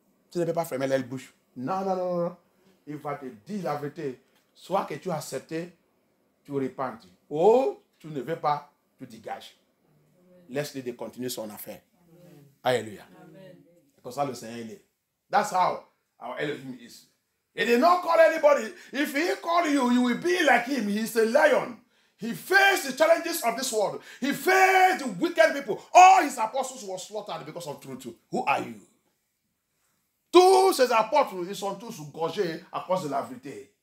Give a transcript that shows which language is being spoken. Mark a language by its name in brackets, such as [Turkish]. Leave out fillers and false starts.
[French] Tu ne peux pas fermer la bouche. Non, non, non, non. Il va te dire la vérité. Soit que tu as accepté, tu repentes. Ou tu ne veux pas, tu dégages. Laisse-le de continuer son affaire. Amen. Alléluia. C'est comme ça le Seigneur il est. [English] That's how our Elohim is. He did not call anybody. If he call you, you will be like him. He's a lion. He faced the challenges of this world. He faced the wicked people. All his apostles were slaughtered because of truth. Who are you? [French] Tous ces apôtres, ils sont tous gorgés à cause de la vérité.